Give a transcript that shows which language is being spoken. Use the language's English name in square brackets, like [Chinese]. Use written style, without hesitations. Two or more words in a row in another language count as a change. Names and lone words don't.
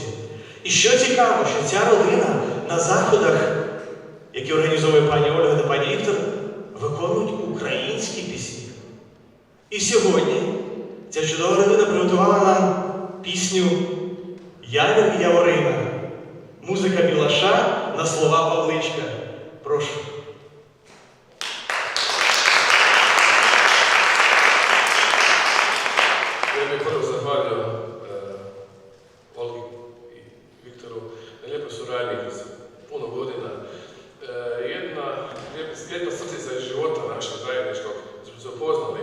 [Ukrainian] І що цікаво, що ця родина на заходах, які організовує пані Ольга та пані Віктор, виконують українські пісні. І сьогодні ця чудова родина приготувала нам пісню «Явір і Яворина». Музика Білаша на слова Павличка. Прошу. [Croatian] Ja bih prvo zahvalio Olgi i Viktoru na lijepoj suradnji kroz puno godina. Jedna srtica iz života našeg zajedničkog, smo se upoznali.